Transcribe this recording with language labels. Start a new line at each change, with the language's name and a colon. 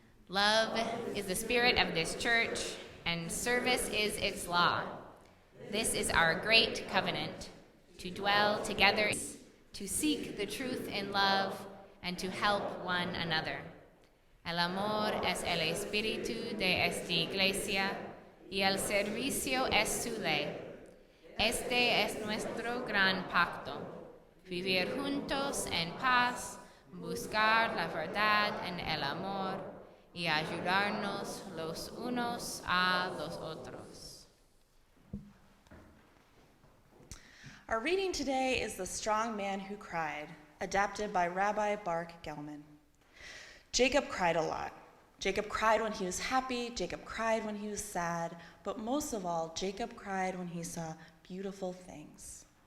English: Love is the spirit of this church, and service is its law. This is our great covenant, to dwell together, to seek the truth in love, and to help one another.
Spanish: El amor es el espíritu de esta iglesia, y el servicio es su ley. Este es nuestro gran pacto, vivir juntos en paz, buscar la verdad en el amor y ayudarnos los unos a los otros.
English: Our reading today is The Strong Man Who Cried, adapted by Rabbi Baruch Gelman. Jacob cried a lot. Jacob cried when he was happy, Jacob cried when he was sad, but most of all, Jacob cried when he saw beautiful things.